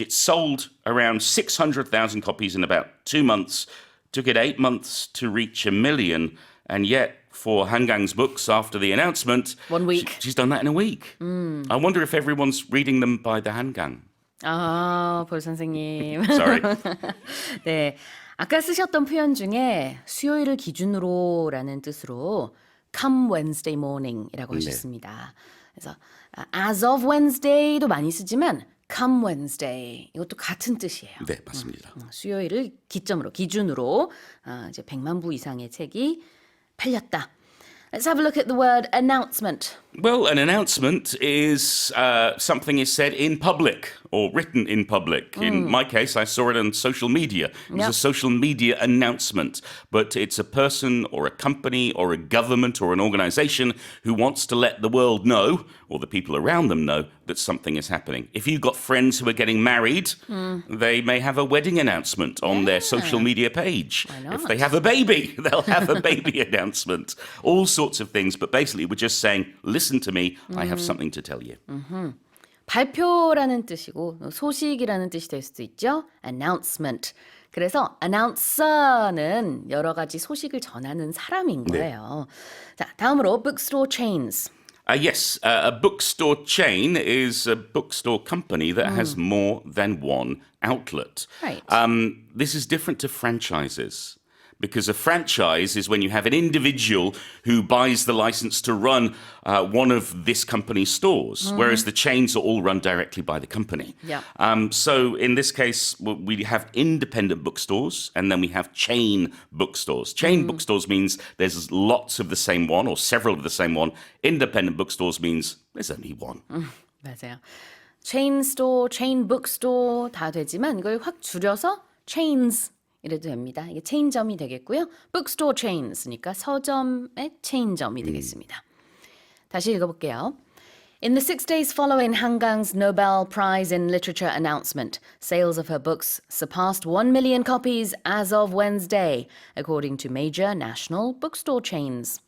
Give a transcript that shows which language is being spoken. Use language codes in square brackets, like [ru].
[en] It sold around 600,000 copies in about 2 months, took it 8 months to reach 1 million, and yet for Han Gang's books after the announcement, 1 week. She's done that in a week. I wonder if everyone's reading them by the Han Gang. [ko] 볼 선생님. [en] Sorry. [ko] 네, 아까 쓰셨던 표현 중에 수요일을 기준으로라는 뜻으로 [en] come Wednesday morning [ko] 이라고 하셨습니다. 그래서 [en] as of Wednesday [ko] 도 많이 쓰지만 [en] come Wednesday [ko] 이것도 같은 뜻이에요. 네, 맞습니다. 수요일을 기준으로 이제 100만 부 이상의 책이 팔렸다. [en] Let's have a look at the word announcement. Well, an announcement is something is said in public or written in public. In my case, I saw it on social media. It was a social media announcement, but it's a person or a company or a government or an organization who wants to let the world know, or the people around them know, that something is happening. If you've got friends who are getting married, they may have a wedding announcement on their social media page. Why not? If they have a baby, they'll have a baby announcement. All sorts of things, but basically we're just saying, listen to me, I have something to tell you. [ko] 발표라는 뜻이고 소식이라는 뜻이 될 수도 있죠. [en] Announcement. [ko] 그래서 announcer는 여러 가지 소식을 전하는 사람인 거예요. 자, 다음으로 bookstore chains. [en] Yes, a bookstore chain is a bookstore company that has more than one outlet. Right. This is different to franchises. Because a franchise is when you have an individual who buys the license to run one of this company's stores, whereas the chains are all run directly by the company. Yeah. So in this case, we have independent bookstores and then we have chain bookstores. Chain bookstores means there's lots of the same one or several of the same one. Independent bookstores means there's only one. [ko] 맞아요. chain store, chain bookstore 다 되지만 이걸 확 줄여서 chains 이래도 됩니다. 이게 체인점이 되겠고요. bookstore chains니까 서점의 체인점이 되겠습니다. 다시 읽어볼게요. [en] In the 6 days following Han Gang's Nobel Prize in Literature announcement, sales of her books surpassed 1 million copies as of Wednesday, according to major national bookstore chains.